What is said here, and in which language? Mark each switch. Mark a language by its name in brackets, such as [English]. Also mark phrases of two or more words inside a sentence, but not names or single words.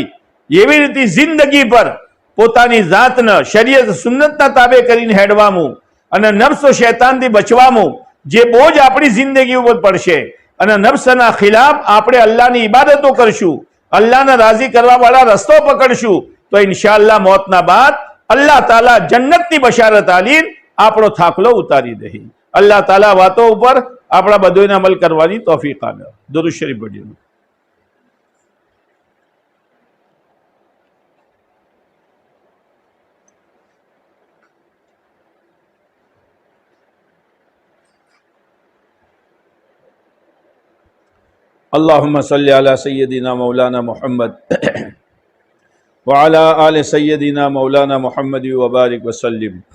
[Gujarati] એવી રીતે જિંદગી પર પોતાની જાતને શરીયત સુન્નતના તાબે કરીને હેડવાનું અને નફ્સ ઓ શૈતાનથી બચવાનું જે બોજ આપણી જિંદગી ઉપર પડશે અને નફ્સના ખિલાફ આપણે અલ્લાહની ઇબાદતો કરશું, અલ્લાહને રાજી કરવા વાળા રસ્તો પકડશું, તો ઇન્શાઅલ્લાહ મોતના બાદ અલ્લાહ તાલા જન્નતની બશારત આલી આપણો થાકલો ઉતારી દે. અલ્લાહ તાલા વાતો ઉપર આપણા બધોને અમલ કરવાની તૌફીક આપે. દરૂદ શરીફ પઢીએ. [Arabic] اللهم صل على سيدنا مولانا محمد وعلى آل سيدنا مولانا محمد وبارك وسلم.